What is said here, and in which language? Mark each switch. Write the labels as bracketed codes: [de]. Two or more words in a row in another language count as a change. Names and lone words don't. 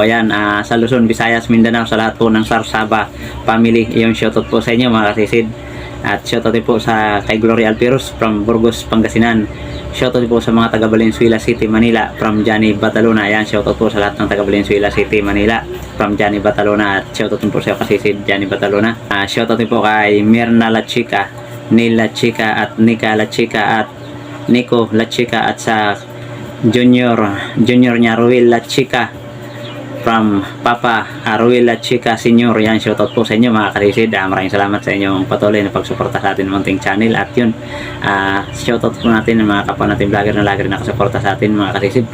[tl] Ayan, sa Luzon, Visayas, Mindanao, sa lahat po ng Sarsaba family, yung shoutout po sa inyo mga kasisid. At shoutout din po sa kay Gloria Alperos from Burgos, Pangasinan. Shoutout din po sa mga taga Valenzuela City, Manila from Johnny Batalona. Ayan, shoutout po sa lahat ng taga Valenzuela City, Manila from Johnny Batalona. At shoutout din po sa kasisid Johnny Batalona. Shoutout din po kay Mirna La Chica, Neil La Chica, at Nika La Chica, at Nico La Chica, at sa Junior niya Ruel La Chica from Papa Ruel La Chica Senior. Yan, shoutout po sa inyo mga kasisid. Maraming salamat sa inyong patuloy na pagsuporta sa atin munting channel. At yun, shoutout po natin ng mga kapwa natin vlogger na lagi rin nakasuporta sa atin mga kasisid.